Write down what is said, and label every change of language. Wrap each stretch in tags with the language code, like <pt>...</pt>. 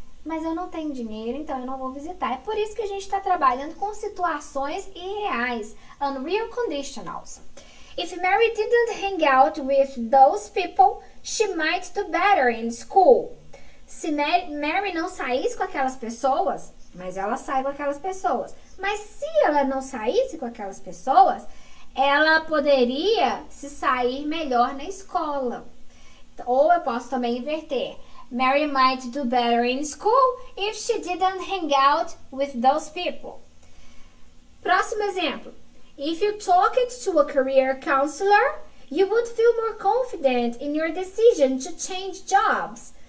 <pt>Mas eu não tenho dinheiro, então eu não vou visitar. É por isso que a gente está trabalhando com situações irreais, unreal conditionals.</pt> <en>If Mary didn't hang out with those people, she might do better in school.</en> <pt>Se Mary não saísse com aquelas pessoas, mas ela sai com aquelas pessoas. Mas se ela não saísse com aquelas pessoas, ela poderia se sair melhor na escola. Ou eu posso também inverter.</pt> <en>Mary might do better in school if she didn't hang out with those people. Próximo exemplo. If you talked to a career counselor, you would feel more confident in your decision to change jobs.</en>